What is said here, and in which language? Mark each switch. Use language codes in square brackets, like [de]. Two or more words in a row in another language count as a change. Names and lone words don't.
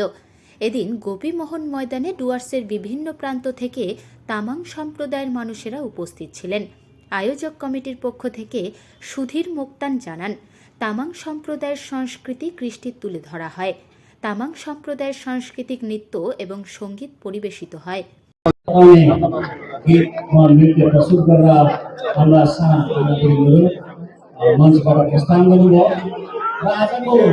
[bn] এদিন গোপীমোহন ময়দানে ডুয়ার্সের বিভিন্ন প্রান্ত থেকে তামাং সম্প্রদায়ের মানুষেরা উপস্থিত ছিলেন। আয়োজক কমিটির পক্ষ থেকে সুধীর মোক্তান জানান, তামাং সম্প্রদায়ের সংস্কৃতি কৃষ্টি তুলে ধরা হয়। তামাং সম্প্রদায়ের সাংস্কৃতিক নৃত্য এবং সঙ্গীত পরিবেশিত হয়। [ne] नृत्य प्रस्तुत गरेर हाम्रा साथीहरू मञ्चबाट प्रस्थान गर्नुभयो र आजको